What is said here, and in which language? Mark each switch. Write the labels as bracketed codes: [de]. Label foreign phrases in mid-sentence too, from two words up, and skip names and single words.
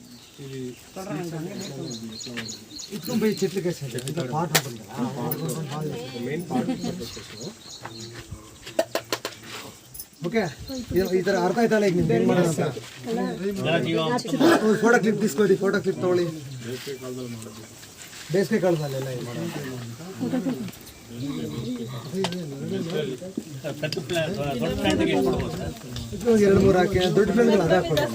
[te] ఇట్లా పోయి చెట్లకి వేసేది ఇట్లా పార్ట్ ఉంటుంది కదా, [en] main part. [kn] ఓకే, ఈ ಥರ ಅರ್ಥ ಆಯ್ತಲ್ಲ ಈಗ ನಿಮ್ಗೆ ಏನು ಮಾಡೋದಂತ. [en] photo clip [kn] తీసుకోండి, [en] photo clip [kn] ತಗೊಳ್ಳಿ. ಬೇಸಿಗೆ ಕಾಲದಲ್ಲೆಲ್ಲ ಇದು ಮಾಡೋದು. 2-3 ಹಾಕಿ ದೊಡ್ಡ ಪ್ಲಾಂಟ್ಗಳು ಅದೇ ಹಾಕ್ಬೋದು.